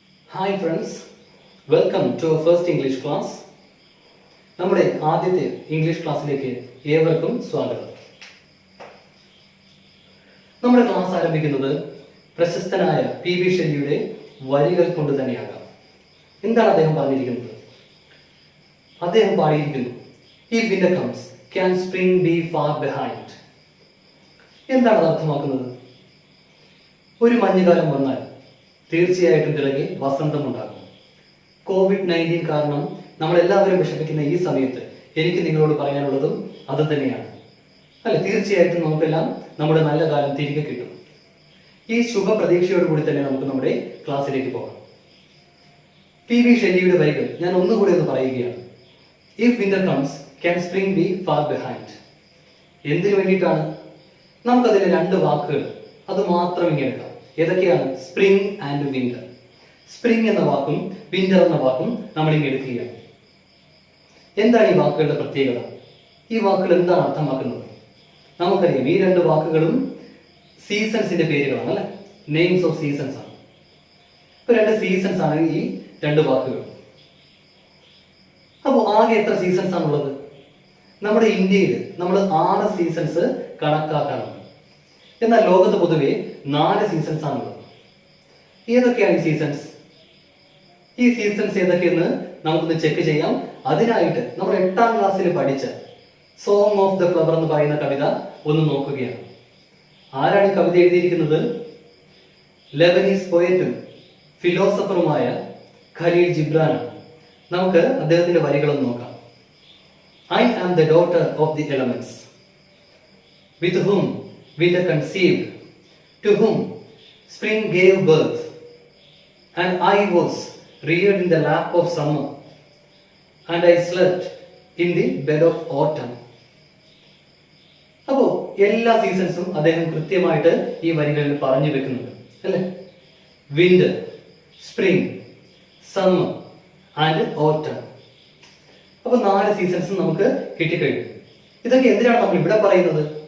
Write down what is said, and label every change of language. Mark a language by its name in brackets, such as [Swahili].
[English] Hi friends, welcome to our first English class. [Malayalam] നമ്മുടെ ആദ്യത്തെ English ക്ലാസ്സിലേക്ക് ഏവർക്കും സ്വാഗതം. നമ്മുടെ ക്ലാസ് ആരംഭിക്കുന്നത് പ്രശസ്തനായ പി ബി ഷെല്ലിയുടെ വരികൾ കൊണ്ട് തന്നെയാകാം. എന്താണ് അദ്ദേഹം പറഞ്ഞിരിക്കുന്നത്? അദ്ദേഹം പാടിയിരിക്കുന്നു, [English] "If winter comes, can spring be far behind?" [Malayalam] എന്താണ് അത് അർത്ഥമാക്കുന്നത്? ഒരു മഞ്ഞുകാലം വന്നാൽ തീർച്ചയായിട്ടും പിറകെ വസന്തമുണ്ടാകും. COVID-19 കാരണം നമ്മളെല്ലാവരും വിഷമിക്കുന്ന ഈ സമയത്ത് എനിക്ക് നിങ്ങളോട് പറയാനുള്ളതും അത് തന്നെയാണ്. അല്ലെ, തീർച്ചയായിട്ടും നമുക്കെല്ലാം നമ്മുടെ നല്ല കാലം തിരികെ കിട്ടും. ഈ ശുഭ പ്രതീക്ഷയോടുകൂടി തന്നെ നമുക്ക് നമ്മുടെ ക്ലാസ്സിലേക്ക് പോകാം. പി ബി ഷെല്ലിയുടെ വരികൾ ഞാൻ ഒന്നുകൂടി ഒന്ന് പറയുകയാണ്. [English] "If winter comes, can spring be far behind?" [Malayalam] എന്തിനു വേണ്ടിയിട്ടാണ്? നമുക്കതിലെ രണ്ട് വാക്കുകൾ അത് മാത്രം ഇങ്ങനെ എടുക്കാം. ഏതൊക്കെയാണ്? [English] Spring and winter. [Malayalam] സ്പ്രിംഗ് എന്ന വാക്കും വിന്റർ എന്ന വാക്കും നമ്മൾ ഇങ്ങനെ എടുക്കുകയാണ്. എന്താണ് ഈ വാക്കുകളുടെ പ്രത്യേകത? ഈ വാക്കുകൾ എന്താണ് അർത്ഥമാക്കുന്നത്? നമുക്കറിയാം, ഈ രണ്ട് വാക്കുകളും സീസൺസിന്റെ പേരുകളാണ്, അല്ലെ? [English] names of seasons [Malayalam] ആണ്. ഇപ്പൊ രണ്ട് സീസൺസ് ആണ് ഈ രണ്ട് വാക്കുകൾ. അപ്പോൾ ആകെ എത്ര സീസൺസ് ആണുള്ളത്? നമ്മുടെ ഇന്ത്യയിൽ നമ്മൾ 6 സീസൺസ് കണക്കാക്കാറുണ്ട്. എന്നാൽ ലോകത്ത് പൊതുവെ 4 സീസൺസ് ആണുള്ളത്. ഏതൊക്കെയാണ് ഈ സീസൺസ്? ഈ സീസൺസ് ഏതൊക്കെയെന്ന് നമുക്കൊന്ന് ചെക്ക് ചെയ്യാം. അതിനായിട്ട് നമ്മൾ 8ാം ക്ലാസ്സിൽ പഠിച്ച സോങ് ഓഫ് ദ ഫ്ലവർ എന്ന് പറയുന്ന കവിത ഒന്ന് നോക്കുകയാണ്. ആരാണ് ഈ കവിത എഴുതിയിരിക്കുന്നത്? ലെബനീസ് പോയറ്റും ഫിലോസഫറുമായ ഖലീൽ ജിബ്രാനാണ്. നമുക്ക് അദ്ദേഹത്തിന്റെ വരികളൊന്ന് നോക്കാം. [English] "I am the daughter of the elements, with whom winter conceived, to whom spring gave birth, and I was reared in the lap of summer, and I slept in the bed of autumn." [Malayalam] അപ്പോ എല്ലാ സീസൺസും അദ്ദേഹം കൃത്യമായിട്ട് ഈ വരികളിൽ പറഞ്ഞു വെക്കുന്നുണ്ട്, അല്ലെ? [English] Winter, spring, summer and autumn. [Malayalam] അപ്പൊ 4 സീസൺസും നമുക്ക് കിട്ടിക്കഴിഞ്ഞു. ഇതൊക്കെ എന്തിനാണ് നമ്മൾ ഇവിടെ പറയുന്നത്?